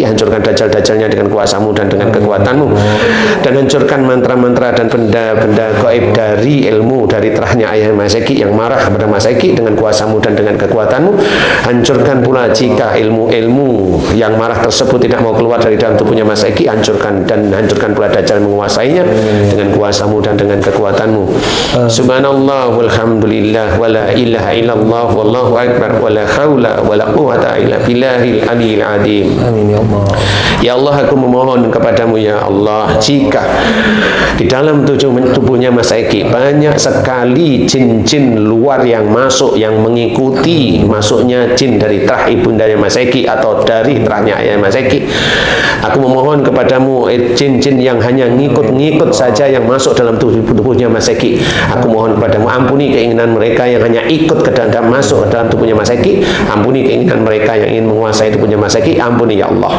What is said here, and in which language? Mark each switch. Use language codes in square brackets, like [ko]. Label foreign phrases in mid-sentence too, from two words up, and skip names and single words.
[id] Hancurkan dajjal-dajjalnya dengan kuasamu dan dengan kekuatanmu, dan hancurkan mantra-mantra dan benda-benda gaib dari ilmu dari terahnya ayah Mas Eki yang marah kepada Mas Eki dengan kuasamu dan dengan kekuatanmu. Hancurkan pula jika ilmu-ilmu yang marah tersebut tidak mau keluar dari dalam tubuhnya Mas Eki, hancurkan, dan hancurkan pula dajjal menguasainya dengan kuasamu dan dengan kekuatanmu. [ar] سبحان الله والحمد لله ولا إله إلا الله والله أكبر ولا حول ولا قوة إلا بالله العلي العظيم. [id] Amin ya Allah. Ya Allah, aku memohon kepadamu ya Allah, jika di dalam tubuhnya Mas Eki banyak sekali jin-jin luar yang masuk, yang mengikuti masuknya jin dari terah ibundanya Mas Eki atau dari terahnya ayah Mas Eki, aku memohon kepadamu jin-jin yang hanya ngikut-ngikut saja yang masuk dalam tubuhnya Mas Eki, aku mohon kepadamu ampuni keinginan mereka yang hanya ikut ke dalam, masuk ke dalam tubuhnya Mas Eki, ampuni keinginan mereka yang ingin menguasai tubuhnya Mas Eki, ampuni ya Allah.